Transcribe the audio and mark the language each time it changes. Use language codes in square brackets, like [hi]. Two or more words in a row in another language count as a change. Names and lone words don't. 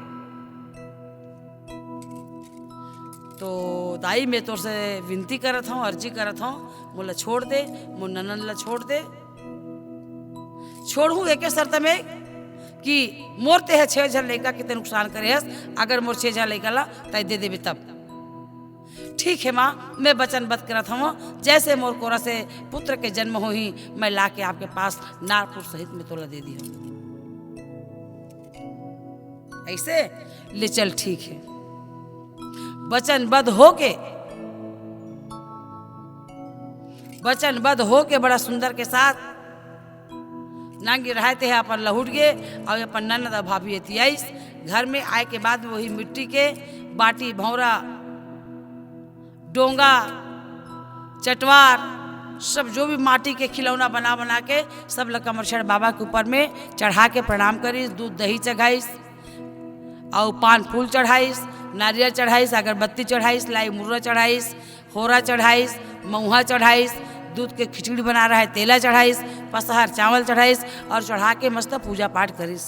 [hne] तो दाई मैं तोर से विनती करत हूँ, अर्जी करत हूँ, मोला छोड़ दे, मोर ननंद ला छोड़ दे। छोड़ू एक शर्त में कि मोर ते है 6 जन लड़का के ते नुकसान करे हस, अगर मोर 6 जन लड़का ला तय दे देबे तब ठीक है माँ, मैं वचनबद्ध करत हूँ, जैसे मोर कोरा से पुत्र के जन्म हो ही मैं ला के आपके पास नारपुर सहित में तोला दे दी हूँ। ऐसे ले चल ठीक है। वचनबद्ध हो के बड़ा सुंदर के साथ नांगी रहते हैं अपन लहुट गए और अपन ननद भाभी एतियाईस घर में आए के बाद वही मिट्टी के बाटी भौरा डोंगा चटवार सब जो भी माटी के खिलौना बना बना के सब लकमरछड़ बाबा के ऊपर में चढ़ा के प्रणाम करीस, दूध दही चढ़ाईस और पान फूल चढ़ाईस, नारियल चढ़ाईस, अगरबत्ती चढ़ाईस, लाई मुर्रा चढ़ाईस, होरा चढ़ाईस, महुआ चढ़ाईस, दूध के खिचड़ी बना रहा है तेला चढ़ाईस, पसहर चावल चढ़ाईस और चढ़ा के मस्त पूजा पाठ करीस।